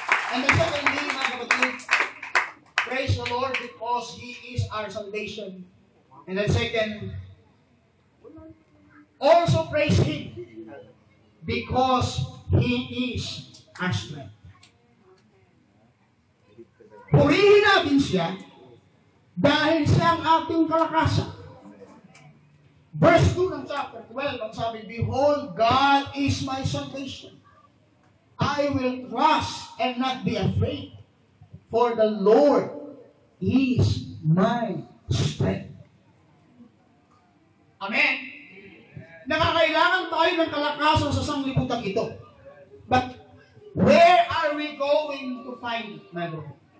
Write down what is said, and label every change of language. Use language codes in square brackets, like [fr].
[en] And the second thing, [tl] mga kapatid, [en] praise the Lord because He is our salvation. And then second, also praise Him because He is our strength. [tl] Purihin natin siya dahil siya ang ating kalakasan. [en] Verse 2 ng chapter 12, [tl] ang sabi, [en] behold, God is my salvation. I will trust and not be afraid, for the Lord is my strength. Amen. [tl] Nakakailangan tayo ng kalakasan sa sanglibutan ito. [en] But where are we going to find it, my Lord?